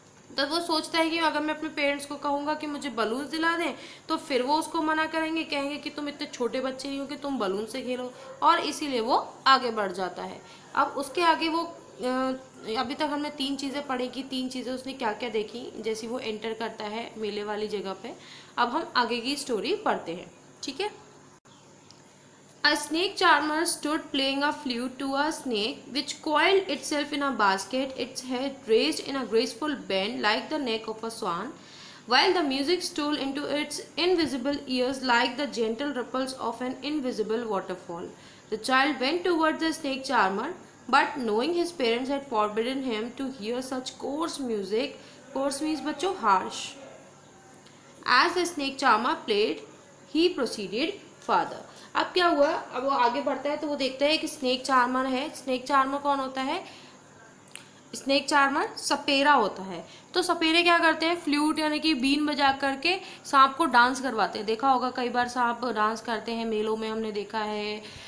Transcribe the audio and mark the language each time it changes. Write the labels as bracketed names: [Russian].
[Hindi] तो वो सोचता है कि अगर मैं अपने पेरेंट्स को कहूँगा कि मुझे बलून्स दिला दें तो फिर वो उसको मना करेंगे, कहेंगे कि तुम इतने छोटे बच्चे नहीं हो कि तुम बलून से खेलो, और इसीलिए वो आगे बढ़ जाता है। अब उसके आगे वो अभी तक हमने 3 चीज़ें पढ़ी कि 3 चीज़ें उसने क्या क्या देखी जैसे वो एंटर करता है मेले वाली जगह पे। अब हम आगे की स्टोरी पढ़ते हैं, ठीक है। [English] A snake charmer stood playing a flute to a snake which coiled itself in a basket, its head raised in a graceful bend like the neck of a swan, while the music stole into its invisible ears like the gentle ripples of an invisible waterfall. The child went towards the snake charmer, but knowing his parents had forbidden him to hear such coarse music, coarse means बच्चों harsh, as the snake charmer played, he proceeded further. [Hindi] अब क्या हुआ, अब वो आगे बढ़ता है तो वो देखता है कि स्नेक चार्मर है। स्नेक चार्मर कौन होता है? स्नेक चार्मर सपेरा होता है। तो सपेरे क्या करते हैं, फ्लूट यानी कि बीन बजा करके सांप को डांस करवाते हैं। देखा होगा कई बार सांप डांस करते हैं मेलों में, हमने देखा है।